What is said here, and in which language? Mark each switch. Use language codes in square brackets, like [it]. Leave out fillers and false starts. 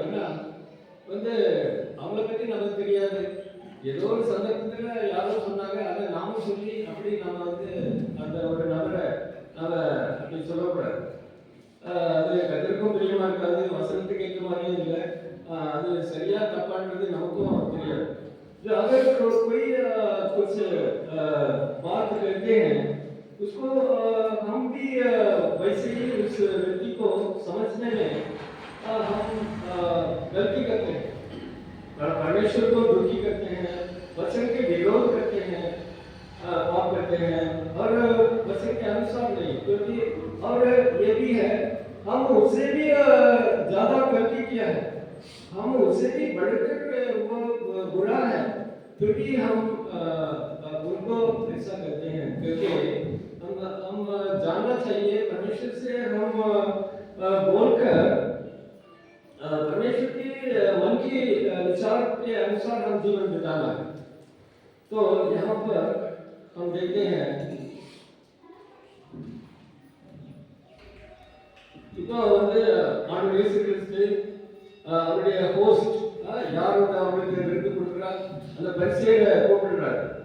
[ta] ஏன்னா வந்து அவங்கள பற்றி நமக்கு தெரியாது, ஏதோ ஒரு சந்தர்ப்பத்தில் யாரோ சொன்னாங்க, அதை நம்ம வந்து அந்த ஒரு நபரை நம்ம அப்படி சொல்லக்கூடாது. அது கத்திற்கும் பிரியமா இருக்காது, வசனத்துக்கு ஏற்ற மாதிரியும் இல்லை. அது சரியா தப்பான்றது நமக்கும் தெரியாது. [hi] जो अगर कोई कुछ बात करते हैं उसको हम भी वैसे ही उस व्यक्ति को समझने में हम गलती करते हैं, परमेश्वर को दुखी करते हैं, वचन के विरोध करते हैं, पाप करते हैं और वचन के अनुसार नहीं, क्योंकि और ये भी है हम उससे भी ज्यादा गलती किया है, हम उससे भी बढ़कर वो बुरा है, फिर भी हम उनको ऐसा करते हैं, क्योंकि हम जानना चाहिए परमेश्वर से हम बोलकर परमेश्वर की मन की विचार के अनुसार हम जीवन बिताना है। तो यहाँ पर हम देखते हैं [ta] இப்போ வந்து ஆண்டவர் இயேசு கிறிஸ்து அவருடைய ஹோஸ்ட் யார் வந்து அவங்களுக்கு விருது கொடுக்குறார், அந்த பரிசையை கூப்பிடுறாரு.